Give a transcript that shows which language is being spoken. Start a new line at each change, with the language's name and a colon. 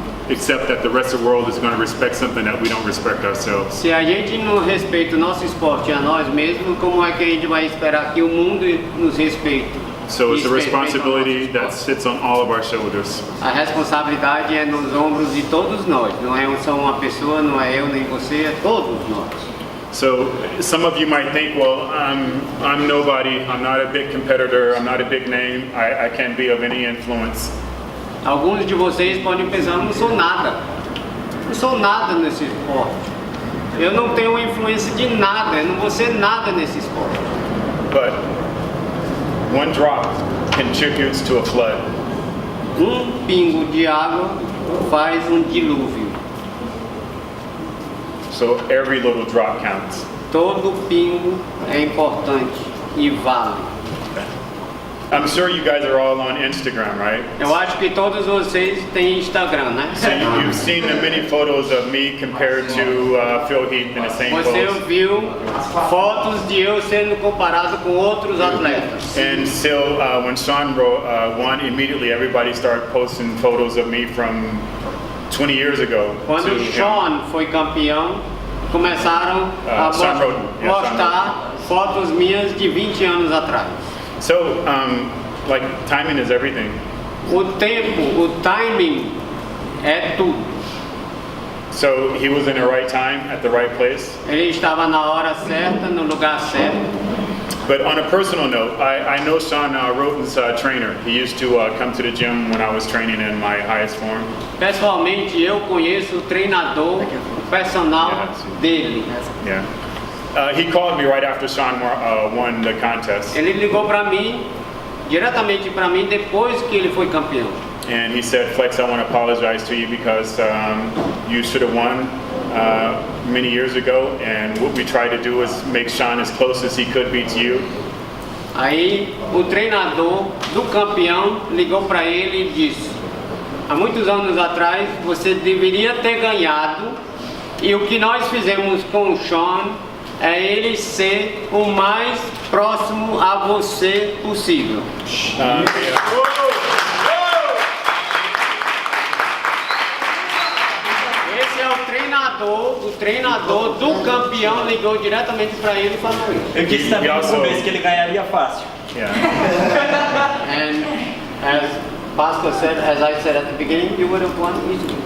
English: accept that the rest of the world is going to respect something that we don't respect ourselves?
Portuguese: se a gente não respeita o nosso esporte e a nós mesmos, como é que a gente vai esperar que o mundo nos respeite?
English: So it's a
Portuguese: E respeite o nosso
English: responsibility that
Portuguese: esporte?
English: sits on all of our shoulders.
Portuguese: A responsabilidade é nos ombros de todos nós, não é só uma pessoa, não é eu nem você, é todos nós.
English: So some of you might think, well, I'm nobody. I'm not a big competitor. I'm not a big name. I can't be of any influence.
Portuguese: Alguns de vocês podem pensar, não sou nada nesse esporte. Eu não tenho influência de nada, eu não vou ser nada nesse esporte.
English: But one drop contributes to a flood.
Portuguese: Pingo de água faz dilúvio.
English: So every little drop counts.
Portuguese: Todo pingo é importante e vale.
English: I'm sure you guys are all on Instagram, right?
Portuguese: Eu acho que todos vocês têm Instagram, né?
English: So you've seen the many photos of me compared to Phil Heath in the same
Portuguese: Você
English: pose.
Portuguese: viu fotos de eu sendo comparado com outros atletas.
English: And still, when Sean won, immediately everybody started posting photos of me from 20 years ago.
Portuguese: Quando
English: to
Portuguese: o
English: him.
Portuguese: Sean foi campeão, começaram a
English: Sean Roden. Yeah,
Portuguese: postar fotos minhas de 20 anos atrás.
English: So, like, timing is everything.
Portuguese: O tempo, o timing é tudo.
English: So he was in the right time at the right place.
Portuguese: Ele estava na hora certa, no lugar certo.
English: But on a personal note, I know Sean Roden's trainer. He used to come to the gym when I was training in my highest form.
Portuguese: Pessoalmente, eu conheço o treinador, o personal dele.
English: Yeah. He called me right after Sean won the contest.
Portuguese: Ele ligou para mim, diretamente para mim, depois que ele foi campeão.
English: And he said, Flex, I want to apologize to you because you should have won. many years ago, and what we try to do is make Sean as close as he could be to you.
Portuguese: Aí o treinador do campeão ligou para ele e disse: há muitos anos atrás você deveria ter ganhado, e o que nós fizemos com o Sean é ele ser o mais próximo a você possível. Esse é o treinador do campeão ligou diretamente para ele e falou isso. Eu disse também no começo que ele ganharia fácil.
English: And as Pastor said, as I said at the beginning, you would have won easily.